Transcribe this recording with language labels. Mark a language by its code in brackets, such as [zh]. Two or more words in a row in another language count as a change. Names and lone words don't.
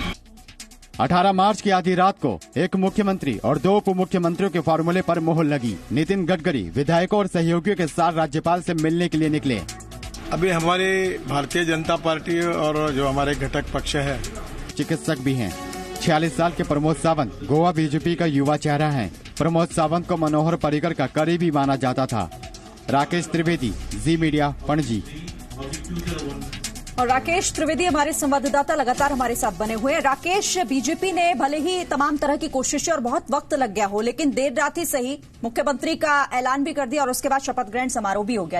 [hi] 18 मार्च की आधी रात को एक मुख्यमंत्री और 2 उप मुख्यमंत्रियों के फॉर्मूले पर मोहर लगी। नितिन गडकरी विधायकों और सहयोगियों के साथ राज्यपाल से मिलने के लिए निकले। अभी हमारी भारतीय जनता पार्टी और जो हमारे घटक पक्ष है, चिकित्सक भी हैं। 46 साल के प्रमोद सावंत गोवा बीजेपी का युवा चेहरा हैं। प्रमोद सावंत को मनोहर पर्रिकर का करीबी माना जाता था। राकेश त्रिवेदी, जी मीडिया, पणजी। और राकेश त्रिवेदी हमारे संवाददाता लगातार हमारे साथ बने हुए हैं। राकेश, बीजेपी ने भले ही तमाम तरह की कोशिशें और बहुत वक्त लग गया हो, लेकिन देर रात ही सही मुख्यमंत्री का ऐलान भी कर दिया और उसके बाद शपथ ग्रहण समारोह भी हो गया।